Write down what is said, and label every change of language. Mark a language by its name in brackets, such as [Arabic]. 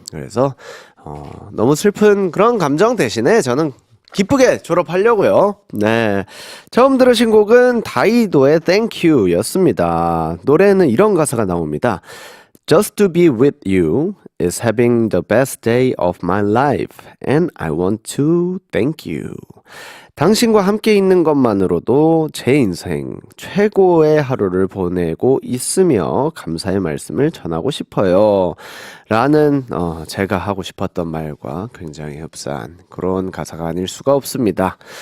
[Korean] 그래서 너무 슬픈 그런 감정 대신에 저는 기쁘게 졸업하려고요. 네, 처음 들으신 곡은 다이도의 Thank You 였습니다. 노래에는 이런 가사가 나옵니다. [English] Just to be with you is having the best day of my life and I want to thank you. [Korean] 당신과 함께 있는 것만으로도 제 인생 최고의 하루를 보내고 있으며 감사의 말씀을 전하고 싶어요. 라는 제가 하고 싶었던 말과 굉장히 흡사한 그런 가사가 아닐 수가 없습니다.